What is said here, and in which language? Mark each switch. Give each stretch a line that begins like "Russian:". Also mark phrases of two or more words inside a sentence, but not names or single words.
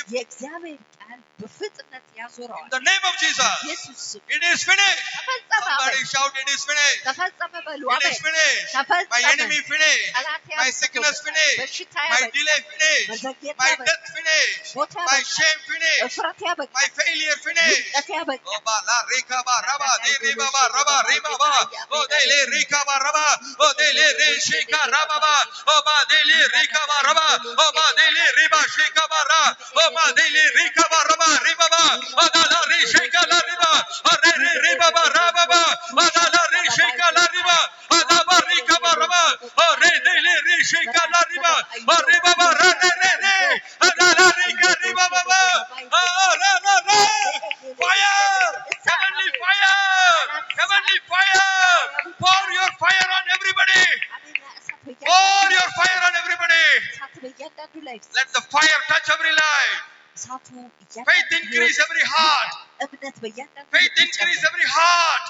English: In the name of Jesus, it is finished. Somebody shout, it is finished. It is finished. My enemy finished. My sickness finished. My delay finished. My death finished. My shame finished. My failure finished. Oh, la reka ba raba de riba ba raba riba ba. Oh, de le reka ba raba. Oh, de le re sheka raba ba. Oh, ba de le reka ba raba. Oh, ba de le riba sheka ba ra. Oh, ba de le reka ba raba riba ba. Oh, da la re sheka la riba. Oh, re re riba ba raba ba. Oh, da la re sheka la riba. Oh, da ba reka ba raba. Oh, re de le re sheka la riba. Oh, riba ba ra re re re. Oh, da la reka riba ba ba. Oh, ra ra ra. Fire! Heavenly fire! Heavenly fire! Pour your fire on everybody! Pour your fire on everybody! Let the fire touch every life! Faith increase every heart! Faith increase every heart!